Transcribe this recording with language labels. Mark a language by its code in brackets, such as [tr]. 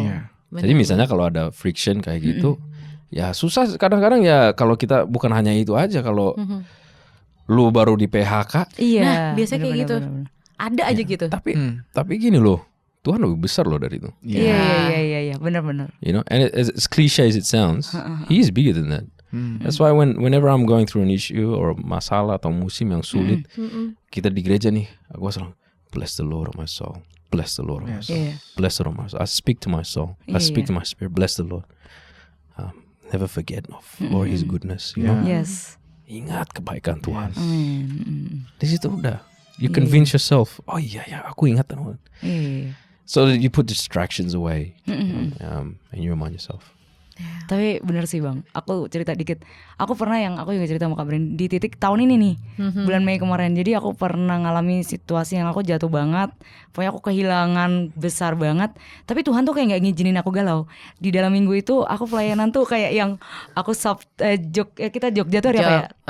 [id] Iya. Jadi misalnya kalau ada friction kayak gitu, ya susah kadang-kadang ya kalau kita bukan hanya itu aja kalau lu baru di PHK, Iya. Nah, biasanya kayak gitu. bener-bener. Ada aja gitu. tapi gini loh, Tuhan lebih besar loh dari itu. Iya. Benar-benar. [en] You know, and as cliche as it sounds, He is bigger than that. That's why whenever I'm going through an issue or [id] masalah atau musim yang sulit, kita di gereja nih, aku selalu [en] bless the Lord of my soul, bless the Lord of my soul, [id] Iya. [en] bless the Lord of my soul. I speak to my soul, I speak to my spirit, bless the Lord. Never forget for His goodness. You know, Yes. [id] ingat kebaikan Tuhan. Amin. Di situ udah, [en] you convince yourself. [id] Oh iya ya, aku ingat Tuhan. Iya. [en] so that you put distractions away, and you remind yourself. [id] Tapi bener sih Bang, aku cerita dikit. Aku juga cerita sama Kak Brin di titik tahun ini nih, bulan Mei kemarin. Jadi aku pernah ngalami situasi yang aku jatuh banget. Pokoknya aku kehilangan besar banget. Tapi Tuhan tuh kayak gak ngizinin aku galau. Di dalam minggu itu aku pelayanan tuh kayak yang aku kita Jogja tuh hari apa ya?